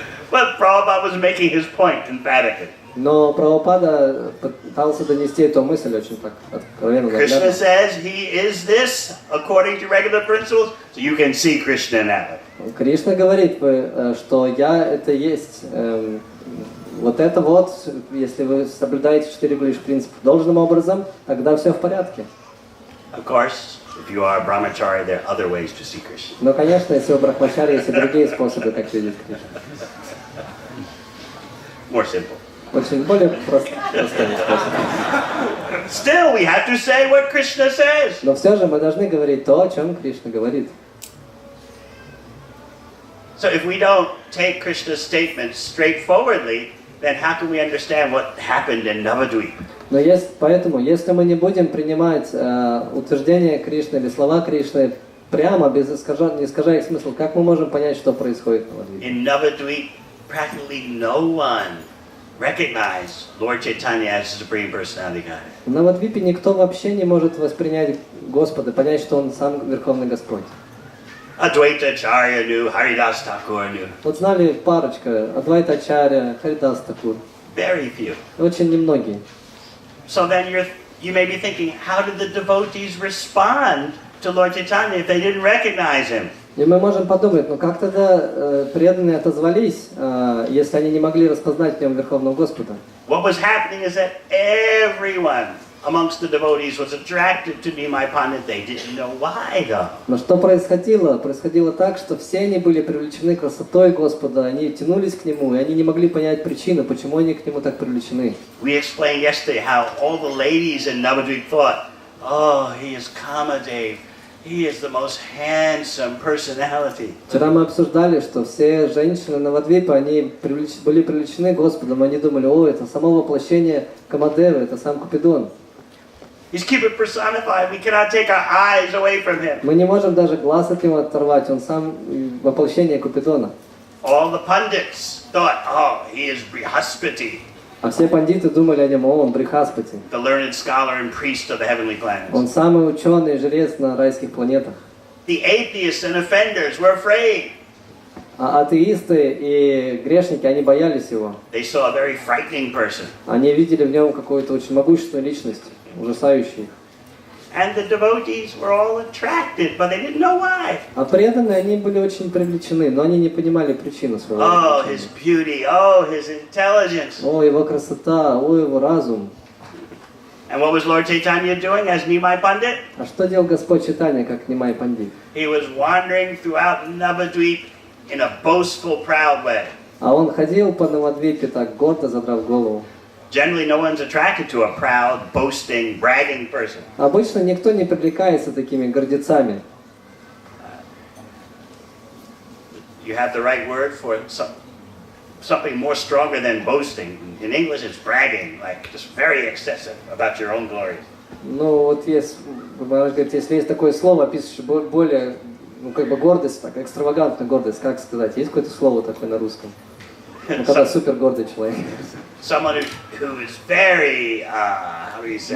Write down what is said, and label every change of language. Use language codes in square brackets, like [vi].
[en] But Prabhupada was making his point emphatically. [ru] Но Прабхупада пытался донести эту мысль очень так откровенно. [en] Krishna says he is this according to regular principles, so you can see Krishna in that way. [ru] Кришна говорит, что я это есть. Вот это вот, если вы соблюдаете 4 принципа должным образом, тогда все в порядке. [en] Of course, if you are a brahmachari, there are other ways to see Krishna. [ru] Но, конечно, если вы брахмачари, есть и другие способы, как видеть Кришну. [en] More simple. [ru] Очень более простой способ. [en] Still, we have to say what Krishna says. [ru] Но все же мы должны говорить то, о чем Кришна говорит. [en] So if we don't take Krishna's statements straightforwardly, then how can we understand what happened in Navadvip? [ru] Но поэтому, если мы не будем принимать утверждения Кришны или слова Кришны прямо, без не искажая их смысл, как мы можем понять, что происходит в Навадвипе? [en] In Navadvip, practically no one recognized Lord Chaitanya as the Supreme Personality God. [ru] В Навадвипе никто вообще не может воспринять Господа, понять, что Он сам Верховный Господь. [en] Advaita Acharya knew, Haridas Thakur knew. [ru] Вот знали парочка, Адвайта Ачарья, Харидас Такур. [en] Very few. [ru] Очень немногие. [en] So then you may be thinking, how did the devotees respond to Lord Chaitanya if they didn't recognize him? [ru] И мы можем подумать, как тогда преданные отозвались, если они не могли распознать в нем Верховного Господа? [en] What was happening is that everyone amongst the devotees was attracted to Nimai Pandit. They didn't know why though. [ru] Но что происходило? Происходило так, что все они были привлечены красотой Господа, они тянулись к Нему, и они не могли понять причину, почему они к Нему так привлечены. [en] We explained yesterday how all the ladies in Navadvip thought, oh, he is Kamadev. He is the most handsome personality. [ru] Вчера мы обсуждали, что все женщины Навадвипа, они были привлечены Господом, они думали, о, это само воплощение Камадевы, это сам Купидон. [en] He's Cupid personified. We cannot take our eyes away from him. [ru] Мы не можем даже глаз от него оторвать, он сам воплощение Купидона. [en] All the pundits thought, oh, he is Brihaspati. [ru] А все пандиты думали о нем, о, он Брихаспати. [en] The learned scholar and priest of the heavenly planets. [ru] Он самый ученый и жрец на райских планетах. [en] The atheists and offenders were afraid. [ru] А атеисты и грешники, они боялись его. [en] They saw a very frightening person. [ru] Они видели в нем какую-то очень могущественную личность, ужасающую. [en] And the devotees were all attracted, but they didn't know why. [ru] А преданные, они были очень привлечены, но они не понимали причину своего Oh, привлечения. [en] his beauty, oh, his intelligence. [ru] О, его красота, о, его разум. [en] And what was Lord Chaitanya doing as Nimai Pandit? [ru] А что делал Господь Чайтанья, как Нимай Пандит? [en] He was wandering throughout Navadvip, in a boastful, proud way. [ru] А он ходил по Навадвипе так гордо, задрав голову. [en] Generally, no one's attracted to a proud, boasting, bragging person. [ru] Обычно никто не привлекается такими гордецами. [en] You have the right word for something more stronger than boasting. In English, it's bragging, like just very excessive about your own glories. [ru] Ну вот есть, можно говорить, если есть такое слово, описывающее более, ну как бы гордость, так, экстравагантная гордость, как сказать, есть какое-то слово такое на русском? Ну, когда супер гордый человек. [en] Someone who is very, how do you say?